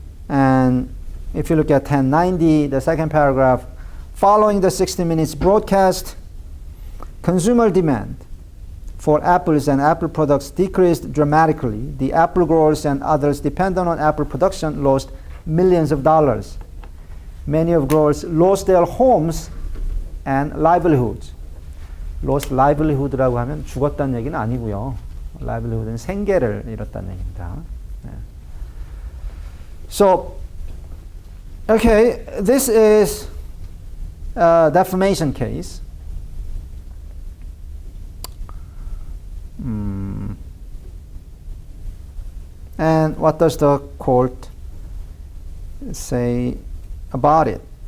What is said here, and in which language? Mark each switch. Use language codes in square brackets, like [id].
[en] And if you look at 1090, the second paragraph, following the 60 minutes broadcast, consumer demand for apples and apple products decreased dramatically. The apple growers and others dependent on apple production lost millions of dollars. Many of growers lost their homes and livelihoods. [ko] Lost livelihood라고 하면 죽었다는 얘기는 아니고요. livelihood는 생계를 잃었다는 얘기입니다. 네. [en] So, okay, this is a defamation case. And what does the court say about it?